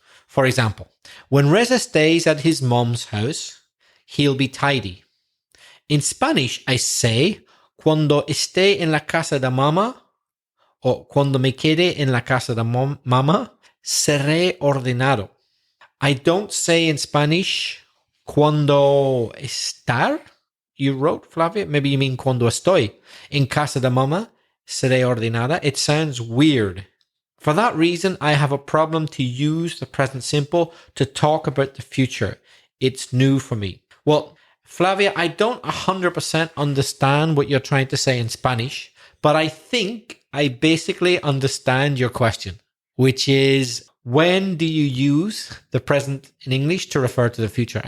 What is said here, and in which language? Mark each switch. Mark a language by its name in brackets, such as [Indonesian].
[English] For example, when Reza stays at his mom's house, he'll be tidy. In Spanish, I say, [Spanish] cuando esté en la casa de mamá, o cuando me quede en la casa de mamá, seré ordenado. [English] I don't say in Spanish, [Spanish] cuando estar, [English] you wrote, Flavia? Maybe you mean [Spanish] cuando estoy en casa de mamá, seré ordenada. [English] It sounds weird. For that reason, I have a problem to use the present simple to talk about the future. It's new for me. Well, Flavia, I don't 100% understand what you're trying to say in Spanish, but I think I basically understand your question, which is, when do you use the present in English to refer to the future?